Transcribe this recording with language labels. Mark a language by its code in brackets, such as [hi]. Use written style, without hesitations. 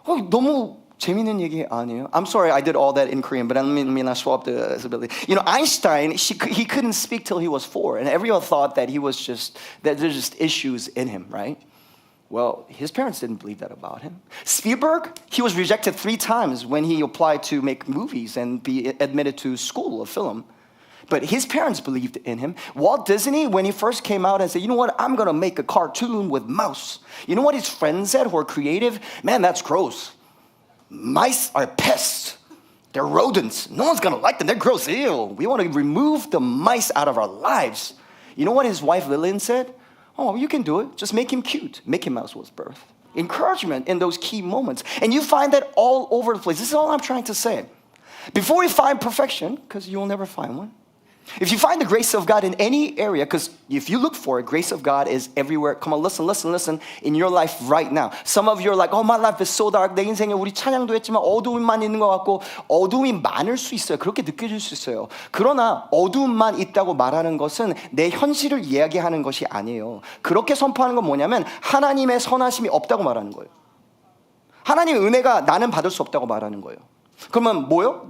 [ko] 너무 재밌는 얘기 아니에요? [en] I'm sorry I did all that in Korean, but I mean I swap the ability. You know, Einstein, he couldn't speak till he was 4, and everyone thought that that there's just issues in him, right? Well, his parents didn't believe that about him. Spielberg, he was rejected 3 times when he applied to make movies and be admitted to school of film. But his parents believed in him. Walt Disney, when he first came out and said, you know what, I'm going to make a cartoon with mouse. You know what his friends said who are creative? Man, that's gross. Mice are pests. They're rodents. No one's going to like them. They're gross. Ew. We want to remove the mice out of our lives. You know what his wife Lillian said? Oh, you can do it. Just make him cute. Mickey Mouse was birthed. Encouragement in those key moments. And you find that all over the place. This is all I'm trying to say. Before you find perfection, because you'll never find one, if you find the grace of God in any area, because if you look for it, grace of God is everywhere. Come on, listen in your life right now. Some of you are like, oh, my life is so dark. [ko] 내 인생에 우리 찬양도 했지만 어두움만 있는 것 같고 어두움이 많을 수 있어요. 그렇게 느껴질 수 있어요. 그러나 어두움만 있다고 말하는 것은 내 현실을 이야기하는 것이 아니에요. 그렇게 선포하는 건 뭐냐면 하나님의 선하심이 없다고 말하는 거예요. 하나님의 은혜가 나는 받을 수 없다고 말하는 거예요. 그러면 뭐요?